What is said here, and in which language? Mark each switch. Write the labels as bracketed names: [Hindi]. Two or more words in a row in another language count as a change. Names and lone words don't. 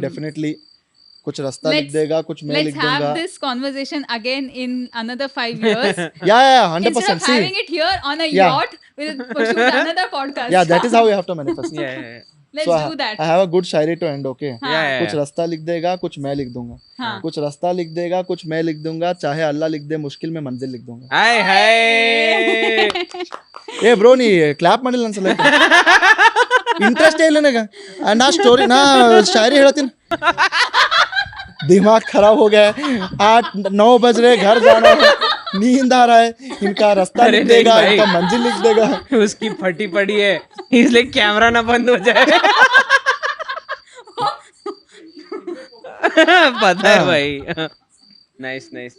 [Hindi] डेफिनेटली कुछ रास्ता लिख [English] Let's- [Hindi] देगा, कुछ मैं लिख [English] Let's have [Hindi] दूंगा. [English] this conversation again in another 5 years. [Hindi] या [English] Instead 100%. of having See, it here on a Yeah. yacht, we'll shoot another podcast. yeah, that is how we have to manifest. Yeah. Let's So do that. I have a good शायरी to end. Okay. [Hindi] हाँ. [English] Yeah. [Hindi] कुछ रास्ता लिख देगा, कुछ मैं लिख दूंगा. हाँ. कुछ रास्ता लिख देगा, कुछ मैं लिख दूंगा. चाहे अल्लाह लिख दे मुश्किल में मंजिल लिख दूंगा. हाय हाय. [Kannada] ಏ ಬ್ರೋ ನೀ ಕ್ಲಾಪ್ ಮಾಡಿಲ್ಲ ಅನ್ಸಲ್ಲ. ಇಂಟ್ರೆಸ್ಟ್ ಇಲ್ಲ ನನಗೆ. ನಾ ಸ್ಟೋರಿ ನಾ ಶಾಯರಿ ಹೇಳ್ತೀನಿ. [Hindi] दिमाग खराब हो गया है. 8-9 बज रहे, घर जाना है, नींद आ रहा है. इनका रास्ता अरे लिख देगा, नहीं भाई. इनका मंजिल लिख देगा. उसकी फटी पड़ी है इसलिए कैमरा ना बंद हो जाए. पता है भाई. [English] nice nice. [Hindi] चलो